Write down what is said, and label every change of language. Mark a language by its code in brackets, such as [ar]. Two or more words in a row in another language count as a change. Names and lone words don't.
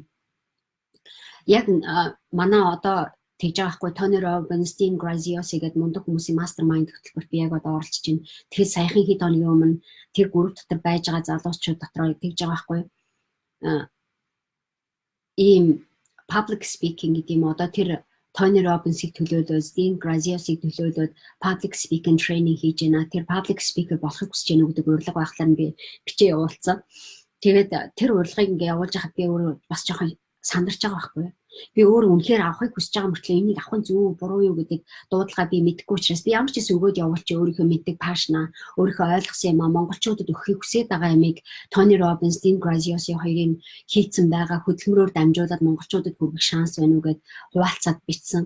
[mn] Яг манай одоо тэгж байгаа хгүй Tony Robbins, Dean Graziosi гэдэг мундаг хүмүүсийн mastermind хөтөлбөрт би яг одоо оролцож байна. Тэгэхээр саяхан хэд хоногийн өмнө тэр групп дотор байж байгаа залуучууд дотроо тэгж байгаа хгүй ийм [en] public speaking [mn] гэдэг юм одоо тэр Tony Robbins-ийг төлөөлөөд, Dean Graziosi-ийг төлөөлөөд [en] public speaking training [mn] хийж байна. Тэр [en] public speaker [mn] болохыг хүсэж байна гэдэг урилга байхлаар би бичээ явуулсан. Тэгээд тэр урилгыг ингээ явуулж хахад би өөрөө бас жоохон сандарч байгаа байхгүй. Би өөрөө үнэхээр авахыг хүсэж байгаа мөртлөө энийг авах нь зөв буруу юу гэдэг дуудлага би мэдэхгүй учраас би ямар ч гэсэн өгөөд явуулчих өөрийнхөө мэддэг пашна, өөрийнхөө ойлгосон юм монголчуудад өгөхийг хүсэж байгаа юмыг Tony Robbins, Dean Graziosi хоёрын хийцэн байгаа хөдөлмөрөөр дамжуулаад монголчуудад хүргэх шанс байна уу гэд хуваалцаад бичсэн.